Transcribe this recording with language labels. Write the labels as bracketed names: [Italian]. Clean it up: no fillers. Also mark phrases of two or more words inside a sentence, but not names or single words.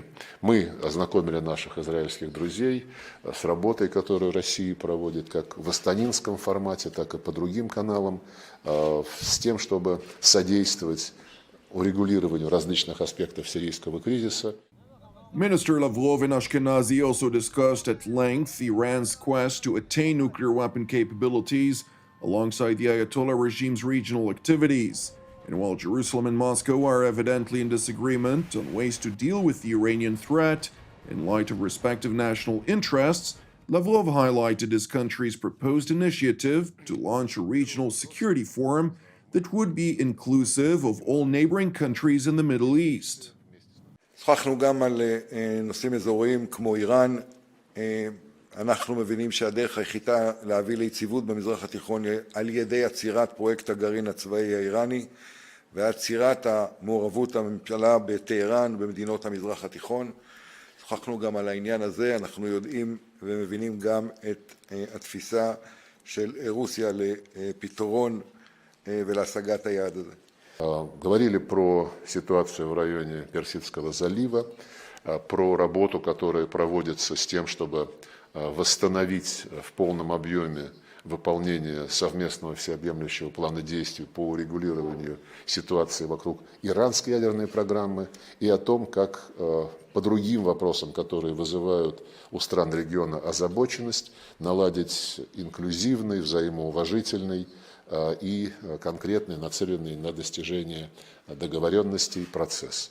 [Russian] Мы ознакомили наших израильских друзей с работой, которую Россия проводит как в астанинском формате, так и по другим каналам, с тем, чтобы содействовать урегулированию различных аспектов сирийского кризиса. [English] Minister Lavrov and Ashkenazi also discussed at length Iran's quest to attain nuclear weapon capabilities alongside the Ayatollah regime's regional activities. And while Jerusalem and Moscow are evidently in disagreement on ways to deal with the Iranian threat in light of respective national interests, Lavrov highlighted his country's proposed initiative to launch a regional security forum that would be inclusive of all neighboring countries in the Middle East. [Hebrew] שוחחנו גם על נושאים אזוריים כמו איראן. אנחנו מבינים שהדרך היחידה להביא ליציבות במזרח התיכון היא על ידי עצירת פרויקט הגרעין הצבאי האיראני ועצירת המעורבות הממשלה בטהרן ובמדינות המזרח התיכון. שוחחנו גם על העניין הזה. אנחנו יודעים ומבינים גם את התפיסה של רוסיה לפתרון ולהשגת היעד הזה. [Russian] Говорили про ситуацию в районе Персидского залива, про работу, которая проводится с тем, чтобы восстановить в полном объеме выполнение совместного всеобъемлющего плана действий по урегулированию ситуации вокруг иранской ядерной программы и о том, как по другим вопросам, которые вызывают у стран региона озабоченность, наладить инклюзивный, взаимоуважительный и конкретный, нацеленный на достижение договоренностей процесс.